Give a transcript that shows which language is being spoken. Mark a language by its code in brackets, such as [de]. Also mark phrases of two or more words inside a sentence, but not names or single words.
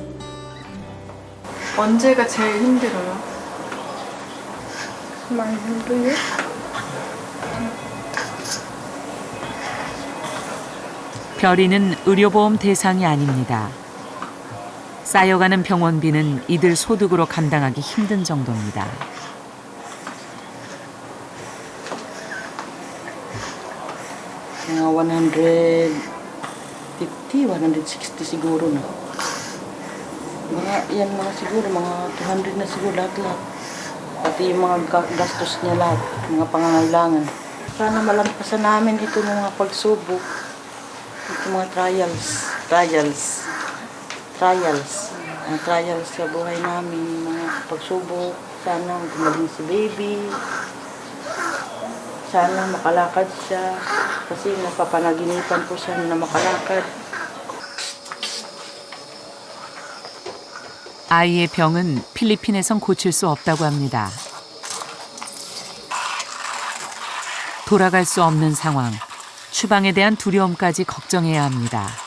[ko] 언제가 제일 힘들어요? 많이 힘들어요? 별이는 의료보험 대상이 아닙니다. 쌓여가는 병원비는 이들 소득으로 감당하기 힘든 정도입니다. [tl] Mga 150, 160 siguro na. Mga siguro, mga 200 na siguro lahat-lahat. Pati yung mga gastos niya lahat, mga pangangailangan. Sana malampasan namin ito ng mga pagsubok. Ito mga trials sa buhay namin, mga pagsubok. Sana gumaling si baby. Sana makalakad siya. Kasi napapanaginipan po siya na makalakad. [ko] 아이의 병은 필리핀에선 고칠 수 없다고 합니다. 돌아갈 수 없는 상황, 추방에 대한 두려움까지 걱정해야 합니다.